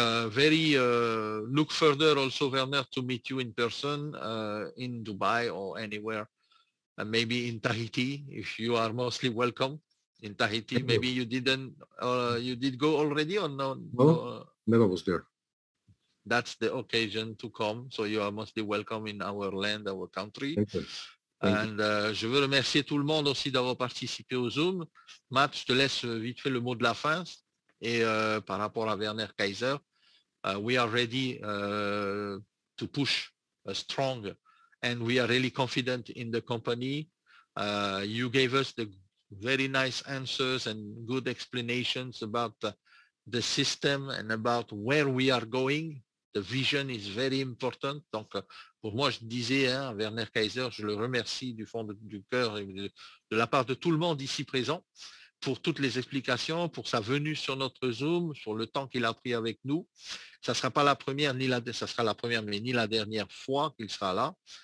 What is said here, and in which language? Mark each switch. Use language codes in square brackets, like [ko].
[en] Very look further also, Werner, to meet you in person in Dubai or anywhere. Maybe in Tahiti, if you are mostly welcome in Tahiti. Maybe you did go already or no? No, never was there. That's the occasion to come. So you are mostly welcome in our land, our country. Thank you. [fr] Je veux remercier tout le monde aussi d'avoir participé au Zoom. Matt, je te laisse vite fait le mot de la fin. Et par rapport à [en] Werner Kaiser, we are ready to push strong. And we are really confident in the company. You gave us the very nice answers and good explanations about the system and about where we are going. The vision is very important. [fr] Donc, pour moi, je disais à Werner Kaiser, je le remercie du fond du cœur et de la part de tout le monde ici présent pour toutes les explications, pour sa venue sur notre Zoom, sur le temps qu'il a pris avec nous. Ça sera pas la première, ça sera la première, mais ni la dernière fois qu'il sera là.